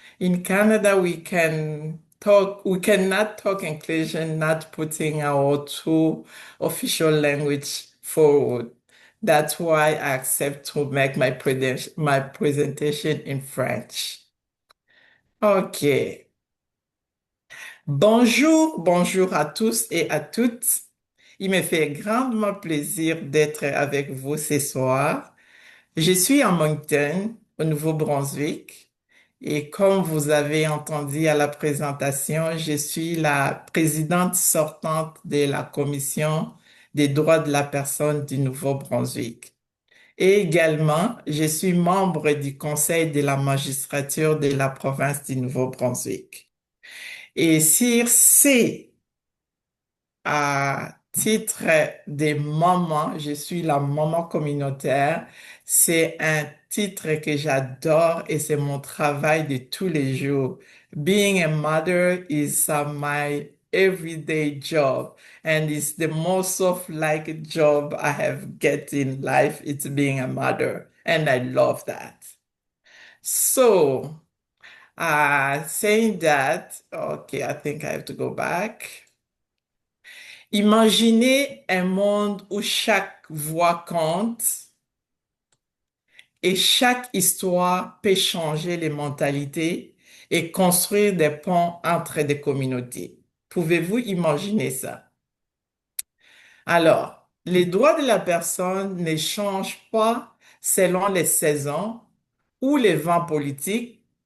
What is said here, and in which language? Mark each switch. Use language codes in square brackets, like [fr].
[en] In Canada, we cannot talk inclusion, not putting our two official language forward. That's why I accept to make my presentation in French. OK. [fr] Bonjour, bonjour à tous et à toutes. Il me fait grandement plaisir d'être avec vous ce soir. Je suis à Moncton, au Nouveau-Brunswick, et comme vous avez entendu à la présentation, je suis la présidente sortante de la Commission des droits de la personne du Nouveau-Brunswick. Et également, je suis membre du Conseil de la magistrature de la province du Nouveau-Brunswick. Et sur ces à titre des mamans, je suis la maman communautaire. C'est un titre que j'adore et c'est mon travail de tous les jours. [en] Being a mother is my everyday job and it's the most of like job I have get in life. It's being a mother and I love that. So, saying that, okay, I think I have to go back. [fr] Imaginez un monde où chaque voix compte et chaque histoire peut changer les mentalités et construire des ponts entre des communautés. Pouvez-vous imaginer ça? Alors, les droits de la personne ne changent pas selon les saisons ou les vents politiques.